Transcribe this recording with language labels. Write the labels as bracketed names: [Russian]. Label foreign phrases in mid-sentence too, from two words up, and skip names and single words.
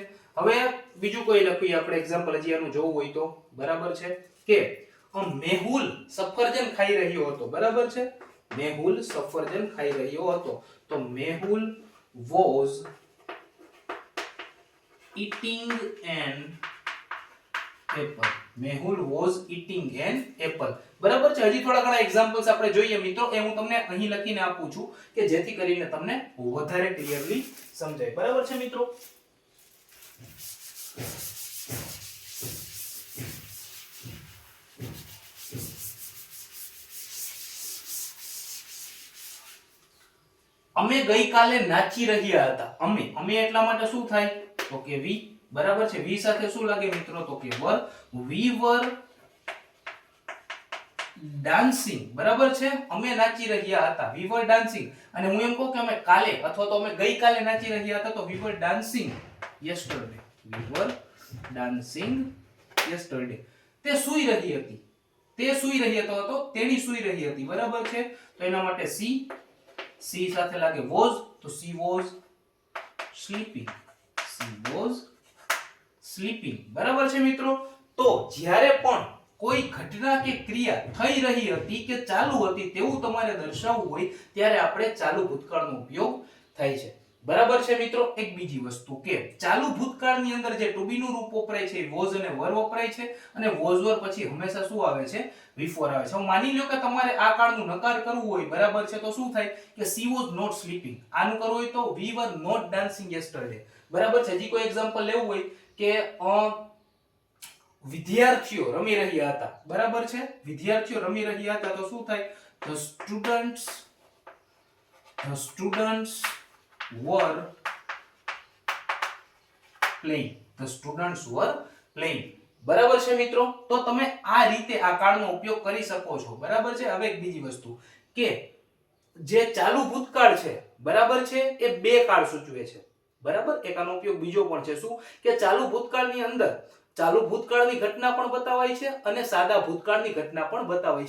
[Gujarati] હવે બીજું કોઈ લખીએ આપણે એક્ઝામ્પલ, હજી આનું જોવું હોય તો, બરાબર છે, કે મેહુલ સફરજન ખાઈ રહ્યો હતો, બરાબર છે. મેહુલ સફરજન ખાઈ રહ્યો હતો તો મેહુલ [English] was eating an apple, [Gujarati] મેહુલ [English] was eating an apple, [Gujarati] બરાબર છે. હજી થોડા ઘણા એક્ઝામ્પલ્સ આપણે જોઈએ મિત્રો, એ હું તમને અહીં લખીને આપું છું કે જેથી કરીને તમને વધારે ક્લિયરલી સમજાય, બરાબર છે મિત્રો. અમે ગઈકાલે નાચી રહ્યા હતા. અમે એટલા માટે શું થાય? તો કે વી, બરાબર છે. વી સાથે શું લાગે મિત્રો? તો કે [English] were. we were dancing, [Gujarati] બરાબર છે. અમે નાચી રહ્યા હતા, [English] we were dancing. [Gujarati] અને હું એમ કહું કે અમે કાલે અથવા તો અમે ગઈકાલે નાચી રહ્યા હતા તો [English] we were dancing yesterday, we were dancing yesterday. [Gujarati] તે સૂઈ રહી હતી, તે સૂઈ રહી હતો, તેણી સૂઈ રહી હતી, બરાબર છે. તો એના માટે she સાથે લાગે was, તો [English] she was sleeping, she was sleeping, [Gujarati] બરાબર છે મિત્રો. તો જ્યારે પણ કોઈ ઘટના કે ક્રિયા થઈ રહી હતી કે ચાલુ હતી તેવું તમારે દર્શાવવું હોય ત્યારે આપણે ચાલુ ભૂતકાળનો ઉપયોગ થાય છે, બરાબર છે મિત્રો. એક બીજી વસ્તુ કે ચાલુ ભૂતકાળની અંદર જે [English] to be [Gujarati] નું રૂપ વપરાય છે વોઝ અને વર વપરાય છે, અને [English] was were [Gujarati] પછી હંમેશા શું આવે છે? બિફોર આવે છે. હવે માની લો કે તમારે આ કાળનું નકાર કરવું હોય, બરાબર છે, તો શું થાય કે [English] she was not sleeping. [Gujarati] આનું કરવું હોય તો [English] we were not dancing yesterday. [Gujarati] બરાબર છે. હજી કોઈ એક્ઝામ્પલ લેવું હોય કે વિદ્યાર્થીઓ રમી રહ્યા હતા, બરાબર છે, વિદ્યાર્થીઓ રમી રહ્યા હતા, તો શું થાય? [English] the students were playing. The students were playing. [Gujarati] બરાબર છે મિત્રો. તો તમે આ રીતે આ કાળનો ઉપયોગ કરી શકો છો. બરાબર છે. હવે એક બીજી વસ્તુ કે જે ચાલુ ભૂતકાળ છે, બરાબર છે, એ બે કાળ સૂચવે છે. બરાબર. એક આનો ઉપયોગ બીજો પણ છે. શું? કે ચાલુ ભૂતકાળની અંદર ચાલુ ભૂતકાળની ઘટના પણ બતાવાય છે અને સાદા ભૂતકાળની ઘટના પણ બતાવાય છે.